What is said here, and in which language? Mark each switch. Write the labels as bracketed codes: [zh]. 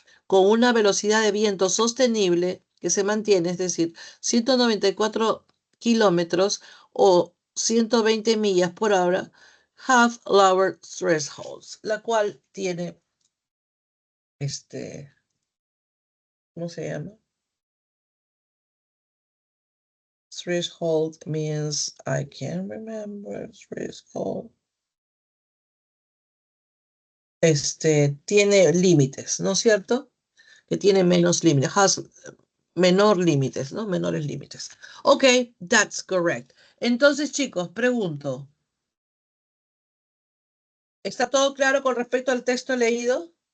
[es] con una velocidad de viento sostenible que se mantiene, es decir, 194 kilómetros o 120 millas por hora, [en] have lower thresholds, [es] la cual tiene ¿cómo se llama? [en] Threshold means, I can't remember, threshold. [es] Tiene límites, ¿no es cierto? Que tiene menos límites, menores límites. [en] Ok, that's correct. [es] Entonces, chicos, pregunto. ¿Está todo claro con respecto al texto leído?